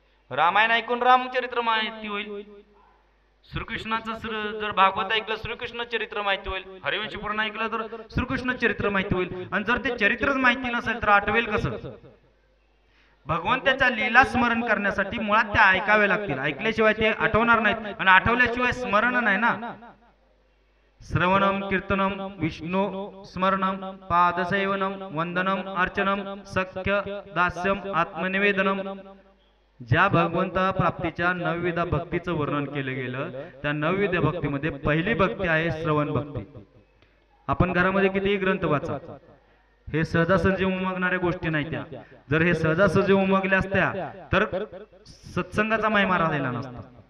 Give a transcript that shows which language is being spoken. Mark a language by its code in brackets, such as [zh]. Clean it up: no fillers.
[mr] रामायण ऐकून रामचरित्र माहिती होईल, श्रीकृष्णाचं जर भागवत ऐकलं श्रीकृष्ण चरित्र माहिती होईल, हरिवंश पुराण ऐकलं तर श्रीकृष्ण चरित्र माहिती होईल. आणि जर ते चरित्रच माहिती नसेल तर आठवेल कसं? भगवंताच्या लीला स्मरण करण्यासाठी मुळात त्या ऐकावे लागतील. ऐकल्याशिवाय ते आठवणार नाहीत आणि आठवल्याशिवाय स्मरण नाही ना. [sa] श्रवणम कीर्तनम विष्णु स्मरणम पादसेवनम वंदनम अर्चनम सख्य दास्यम आत्मनिवेदनम. [mr] ज्या भगवंता प्राप्तीच्या नवविधा भक्तीचं वर्णन केलं गेलं त्या नवविधा भक्तीमध्ये पहिली भक्ती आहे श्रवण भक्ती. आपण घरामध्ये कितीही ग्रंथ वाचा, हे सहजासहजी उमगणाऱ्या गोष्टी नाही. त्या जर हे सहजासहजी उमगल्या असत्या तर सत्संगाचा महिमा राहिला नसता.